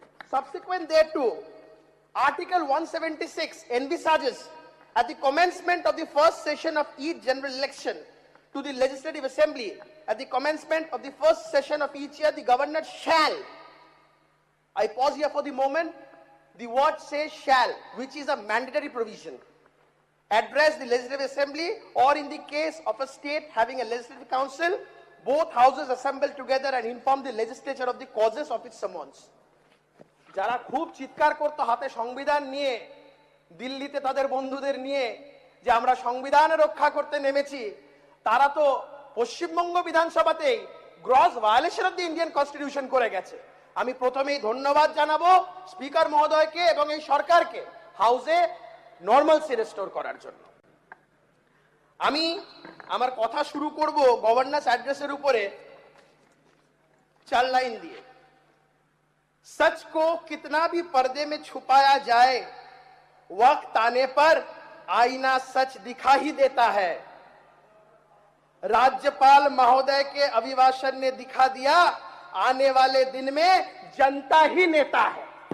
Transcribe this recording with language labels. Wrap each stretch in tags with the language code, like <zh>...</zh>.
<en>Subsequent thereto, Article 176 envisages at the commencement of the first session of each general election to the Legislative Assembly, at the commencement of the first session of each year, the Governor shall, I pause here for the moment, the word says shall, which is a mandatory provision, address the Legislative Assembly or in the case of a state having a Legislative Council, both houses assemble together and inform the legislature of the causes of its summons.</en> <bn>যারা খুব চিৎকার করতো হাতে সংবিধান নিয়ে দিল্লিতে তাদের বন্ধুদের নিয়ে যে আমরা সংবিধান রক্ষা করতে নেমেছি, তারা তো Paschimbanga বিধানসভাতেই</bn> <en>gross violation of the Indian constitution</en> <bn>করে গেছে। আমি প্রথমেই ধন্যবাদ জানাবো স্পিকার মহোদয়কে এবং এই সরকারকে হাউসে নরমালসি রেস্টোর করার জন্য। আমি আমার কথা শুরু করব গভর্নর্স অ্যাড্রেসের উপরে 4 লাইন দিয়ে।</bn> <hi>सच को कितना भी पर्दे में छुपाया जाए, वक्त आने पर आईना सच दिखा ही देता है। राज्यपाल महोदय के अभिभाषण ने दिखा दिया, आने वाले दिन में जनता ही नेता है।</hi>